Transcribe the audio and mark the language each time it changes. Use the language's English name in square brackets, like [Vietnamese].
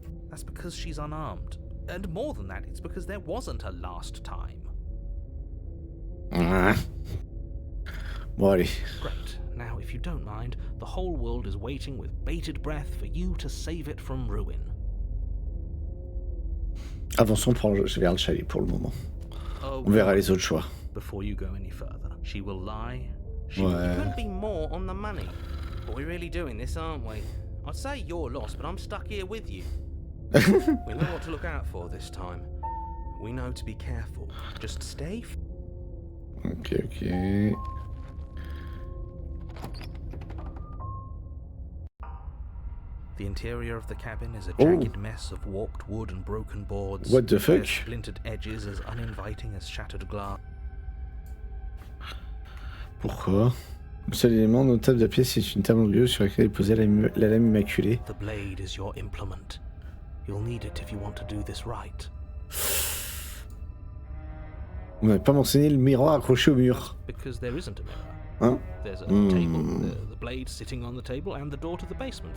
[English] That's because she's unarmed. And more than that, it's because there wasn't a last time. [French] Bon allez. [English] Great. Now, if you don't mind, the whole world is waiting with bated breath for you to save it from ruin. [French] Avançons vers le chalet pour le moment. On verra les autres choix. [English] Before you go any further, she will lie. She couldn't be more on the money. But we're really doing this, aren't we? I'd say you're lost, but I'm stuck here with you. We know what to look out for this time. We know to be careful. Just stay. Ok. The interior of the cabin is a jagged mess of warped wood and broken boards. What the fuck? Splintered edges as uninviting as shattered glass. [French] Pourquoi? Le seul élément notable de la pièce est une table angulaire sur laquelle est posée la lame immaculée. [English] The blade is your implement. You'll need it if you want to do this right. [French] On n'a pas mentionné le miroir accroché au mur. [English] Because there isn't a mirror. Hein? There's a table, the blade sitting on the table, and the door to the basement.